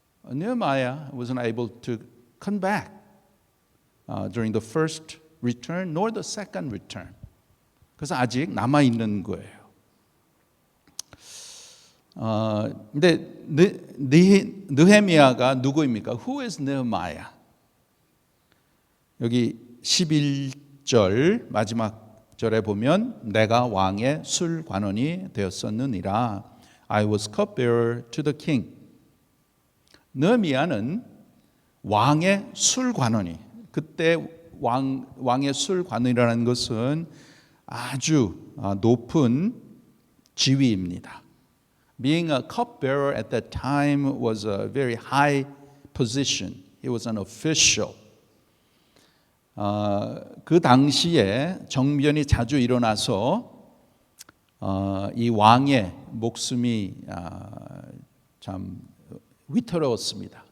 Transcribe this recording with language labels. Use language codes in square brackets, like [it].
[en] Nehemiah wasn't able to come back during the first return nor the second return. [ko] 그래서 아직 남아 있는 거예요. 근데 느헤미야가 누구입니까? [en] Who is Nehemiah? [ko] 여기 11절 마지막 절에 보면 내가 왕의 술관원이 되었었느니라. [en] I was cupbearer to the king. [ko] 느헤미야는 왕의 술관원이, 그때 왕의 술관원이라는 것은 아주 높은 지위입니다. [en] Being a cupbearer at that time was a very high position. He was an official. [ko] 그 당시에 정변이 자주 일어나서 이 왕의 목숨이 참 위태로웠습니다.